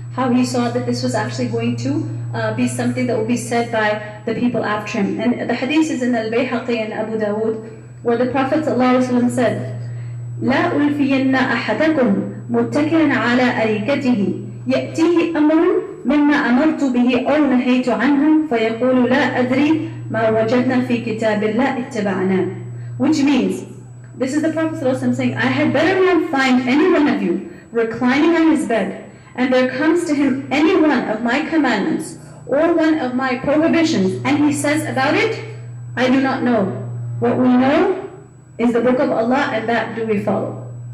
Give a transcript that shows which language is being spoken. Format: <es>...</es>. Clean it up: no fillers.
<en>How he saw that this was actually going to be something that will be said by the people after him. And the hadith is in Al-Bayhaqi and Abu Dawood, where the Prophet ﷺ said,</en> <ar>لا ألفين أحدكم متكئا على أريكته يأتيه أمر مما أمرت به أو نهيت عنه فيقول لا أدري ما وجدنا في كتاب الله اتبعناه.</ar> <en>Which means, this is the Prophet ﷺ saying, I had better not find any one of you reclining on his bed, and there comes to him any one of my commandments or one of my prohibitions, and he says about it, I do not know. What we know is the book of Allah, and that do we follow.</en>